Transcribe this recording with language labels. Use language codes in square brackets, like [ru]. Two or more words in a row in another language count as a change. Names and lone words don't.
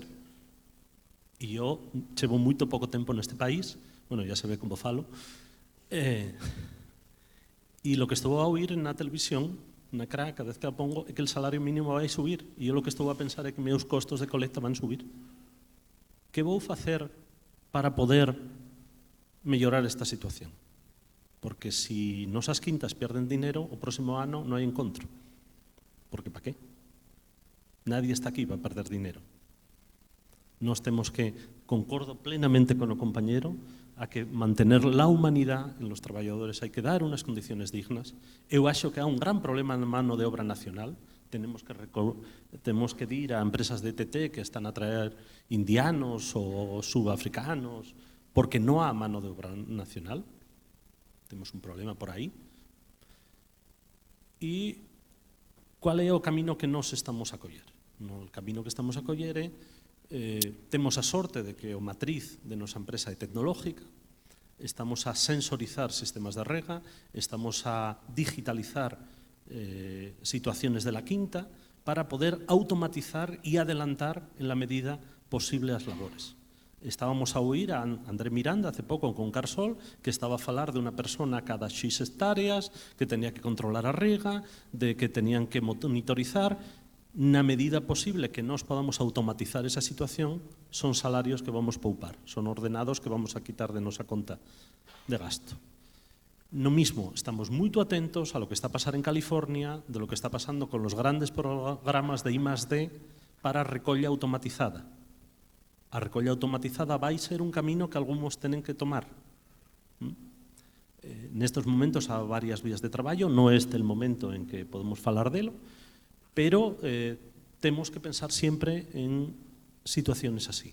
[gl] E eu chevo moito pouco tempo neste país, bueno, [es] ya se ve [gl] como falo, e lo que estou a oír na televisión, na CRA, cada vez que a pongo, é que [es] el salario mínimo [gl] vai subir, e eu lo que estou a pensar é que meus costos de colecta van subir. Que vou facer para poder mellorar esta situación? Porque si nosas quintas pierden dinero, o próximo ano non hai encontro. [es] Porque para qué? Nadie está aquí para perder dinero. [gl] Nos temos que, concordo plenamente [es] con o compañero, a que mantener la humanidad en los traballadores, hai que dar unas condiciones dignas. [gl] Eu acho que há un gran problema na mano de obra nacional. Temos que ir a empresas de TT que están a traer indianos ou subafricanos, porque non há mano de obra nacional. Temos un problema por aí. E qual é o camino que nós estamos a coller? O camino que estamos a coller é temos a sorte de que o matriz de nosa empresa é tecnológica, estamos a sensorizar sistemas de rega, estamos a digitalizar [es] situaciones de la quinta para poder automatizar y adelantar en la medida posible [gl] as labores. Estábamos a oír a André Miranda hace pouco con Carsol, que estaba a falar de unha persona cada X hectáreas, que tenía que controlar a rega, de que tenían que monitorizar. Na medida posible que nós podamos automatizar esa situación, son salarios que vamos poupar, son ordenados que vamos a quitar de nosa conta de gasto. [es] No mismo, estamos moito atentos a lo que está a pasar en California, de lo que está pasando con los grandes programas de I+D [gl] para a recolla automatizada. A recolla automatizada vai ser un camino que algúns tenen que tomar. Nestes momentos há varias vías de traballo, non este é o momento en que podemos falar delo, pero temos que pensar sempre en situaciones así.